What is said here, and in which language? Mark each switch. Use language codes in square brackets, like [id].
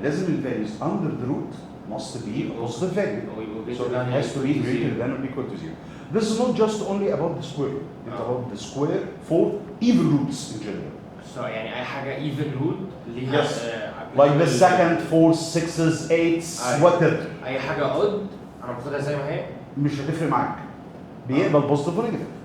[ar] لازم الفاليوز [en] under the root must be a positive value. So it has to be greater than or equal to 0. This is not just only about the square root, it's about the square for even roots in general. [ar] So يعني اي حاجة [en] even root [ar] ليها [en] Yes. Like the second, fourth, sixes, eights, whatever. [ar] اي حاجة odd انا باخدها زي ما هي. مش هتفرق معاك. بيقبل بوزيتيف ونيجاتيف.